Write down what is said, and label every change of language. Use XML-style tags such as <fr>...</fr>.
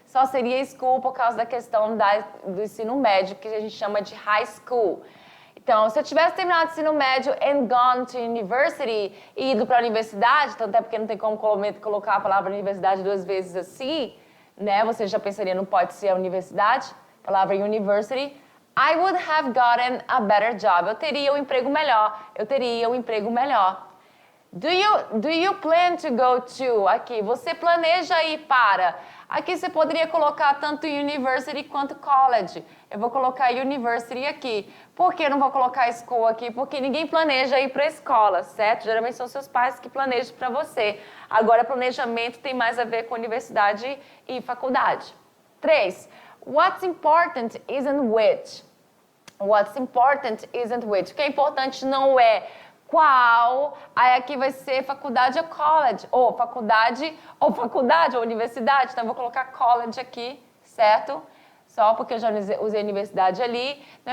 <pt>só seria school por causa da questão do ensino médio, que a gente chama de high school. Então, se eu tivesse terminado o ensino médio</pt> <en>and gone to university</en> <pt>e ido para a universidade, tanto é porque não tem como colocar a palavra universidade duas vezes assim, né? Você já pensaria, não pode ser a universidade, a palavra university.</pt> <en>I would have gotten a better job.</en> <pt>Eu teria um emprego melhor. Eu teria um emprego melhor.</pt> <en>Do you plan to go to?</en> <pt>Aqui, você planeja ir para. Aqui você poderia colocar tanto university quanto college. Eu vou colocar university aqui. Por que eu não vou colocar school aqui? Porque ninguém planeja ir para a escola, certo? Geralmente são seus pais que planejam para você. Agora, planejamento tem mais a ver com universidade e faculdade. 3.</pt> <en>What's important isn't which. What's important isn't which.</en> <pt>O que é importante não é qual. Aí aqui vai ser faculdade ou college. Ou faculdade ou universidade. Então eu vou colocar college aqui, certo? Só porque eu já usei universidade ali.</pt>